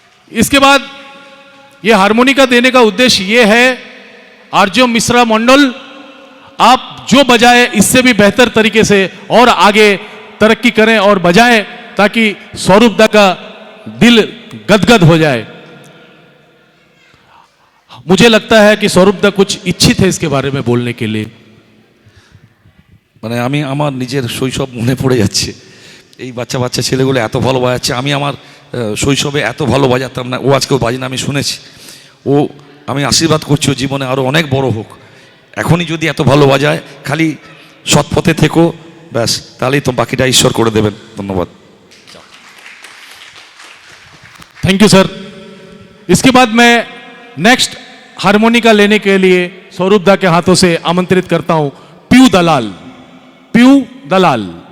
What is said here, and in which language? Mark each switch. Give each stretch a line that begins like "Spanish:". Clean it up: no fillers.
Hindi: इसके बाद ये हारमोनिका देने का उद्देश्य ये है, आर्य मिश्रा मंडल आप जो बजाए इससे भी बेहतर तरीके से और आगे तरक्की करें और बजाएं, ताकि स्वरूप दा का दिल गदगद हो जाए। मुझे लगता है कि सौरभ दा कुछ इच्छित है इसके बारे में बोलने के लिए।
Bangla: মানে আমি আমার নিজের শৈশব মনে পড়ে যাচ্ছে, এই বাচ্চা বাচ্চা ছেলেগুলো এত ভালো বাজাচ্ছে, আমি আমার শৈশবে এত ভালো বাজাতাম না, ও আজকেও বাজনা আমি শুনেছি, ও আমি আশীর্বাদ করছি ও জীবনে আরও অনেক বড় হোক, এখনই যদি এত ভালো বাজায় খালি সৎ পথে থেকো ব্যাস, তাহলেই তো বাকিটা ঈশ্বর করে দেবেন। ধন্যবাদ।
English: Thank you sir.
Hindi: इसके बाद मैं नेक्स्ट हारमोनिका लेने के लिए सौरभ दा के हाथों से आमंत्रित करता हूं पीयू दलाल। पीयू दलाल।